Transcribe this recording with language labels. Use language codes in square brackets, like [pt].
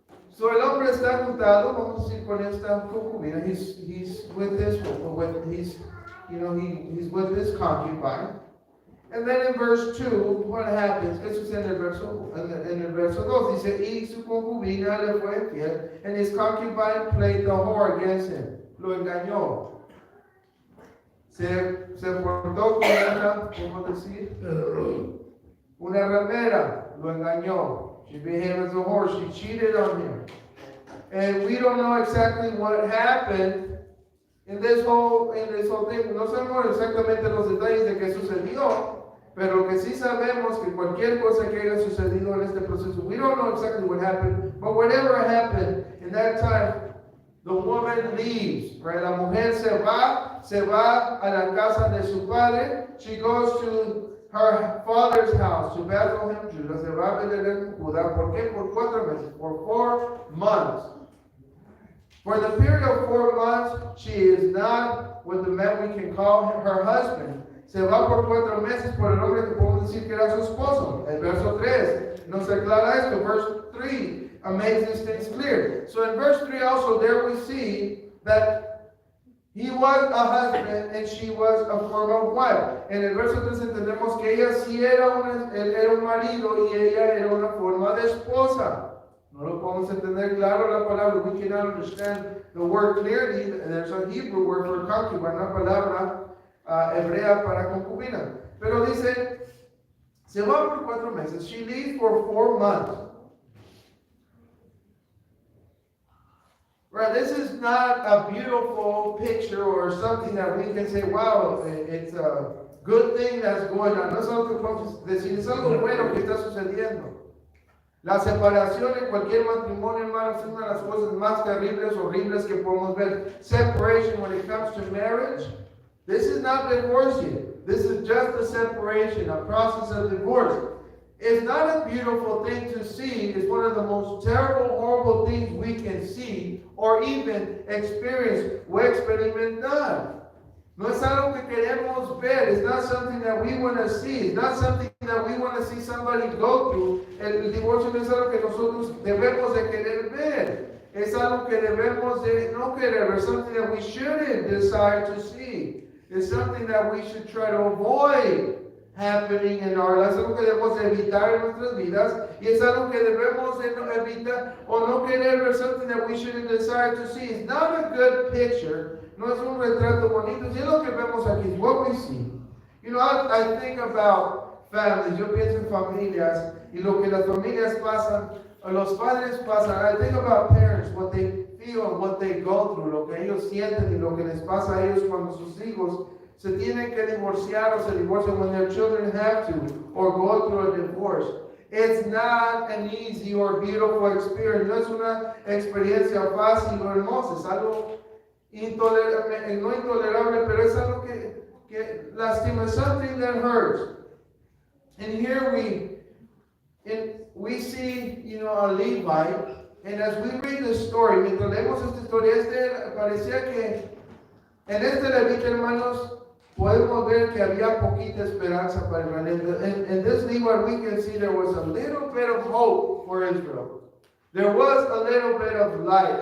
[es] So el hombre está juntado, vamos a decir, con esta concubina. [en] He's with this, he's with this concubine. And then in verse 2, what happens? [es] ¿Qué sucede en el verso 2? Dice, y su concubina le fue fiel, [en] and his concubine played the whore against him. [es] Lo engañó. Se portó con una, ¿cómo decir? Una ramera. Lo engañó. [en] She behaved as a whore. She cheated on him. And we don't know exactly what happened in this whole thing. [es] No sabemos exactamente los detalles de qué sucedió. Pero lo que sí sabemos que cualquier cosa que haya sucedido en este proceso, [en] we don't know exactly what happened, but whatever happened in that time, the woman leaves, right? [es] La mujer se va a la casa de su padre. [en] She goes to her father's house, to Bethlehem, Judah. [es] Se va a Belén, Judá. ¿Por qué? Por 4 meses, [en] for 4 months. For the period of 4 months, she is not what the man we can call her husband. [es] Se va por 4 meses por el hombre que podemos decir que era su esposo. El verso 3 nos aclara esto. [en] Verse 3 makes these things clear. So in verse 3 also there we see that he was a husband and she was a former wife. [es] En el verso 3 entendemos que ella sí era un marido y ella era una forma de esposa. No lo podemos entender claro la palabra. [en] We cannot understand the word clearly. There's a Hebrew word for concubine, [es] una palabra hebrea para concubina. Pero dice, se va por 4 meses. [en] She leaves for 4 months. Right, this is not a beautiful picture or something that we can say, wow, it's a good thing that's going on. [es] No es algo que podemos decir, es algo bueno que está sucediendo. La separación en cualquier matrimonio, hermanos, es una de las cosas más terribles, horribles que podemos ver. [en] Separation when it comes to marriage. This is not divorce yet. This is just a separation, a process of divorce. It's not a beautiful thing to see. It's one of the most terrible, horrible things we can see or even experience [es] o experimentar. No es algo que queremos ver. [en] It's not something that we want to see. It's not something that we want to see somebody go through. [es] El divorcio no es algo que nosotros debemos de querer ver. Es algo que debemos de no querer. [en] It's something that we shouldn't desire to see. It's something that we should try to avoid happening in our lives. [es] Es algo que debemos evitar en nuestras vidas. Y es algo que debemos evitar o no querer ver. [en] Something that we shouldn't desire to see. It's not a good picture. [es] No es un retrato bonito. Si es lo que vemos aquí, [en] it's what we see. You know, I think about families. [es] Yo pienso en familias y lo que las familias pasan, o los padres pasan. [en] I think about parents, what they feel and what they go through, [es] lo que ellos sienten y lo que les pasa a ellos cuando sus hijos se tienen que divorciar o se divorcian, [en] when their children have to or go through a divorce. It's not an easy or beautiful experience. [es] No es una experiencia fácil o hermosa. Es algo intolerable, no intolerable, pero es algo que lastima. [en] Something that hurts. And here we see, you know, a Levite. And as we read the story, [es] mientras leemos esta historia, parecía que en este levita, hermanos, podemos ver que había poquita esperanza para Israel. [en] In this Levite, we can see there was a little bit of hope for Israel. There was a little bit of light.